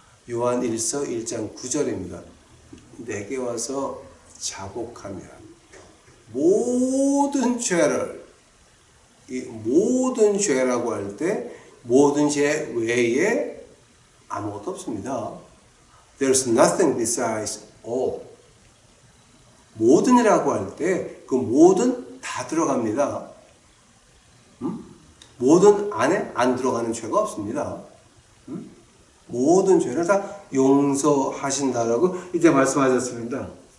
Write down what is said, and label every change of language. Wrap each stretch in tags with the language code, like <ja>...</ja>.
<ko>요한 1서 1장 9절입니다. 내게 와서 자복하면 모든 죄라고 할 때 모든 죄 외에 아무것도 없습니다.</ko> <en>There's nothing besides all.</en> <ko>모든이라고 할 때 그 모든 다 들어갑니다. 모든 안에 안 들어가는 죄가 없습니다. 모든 죄를 다 용서하신다라고 이제 말씀하셨습니다.</ko>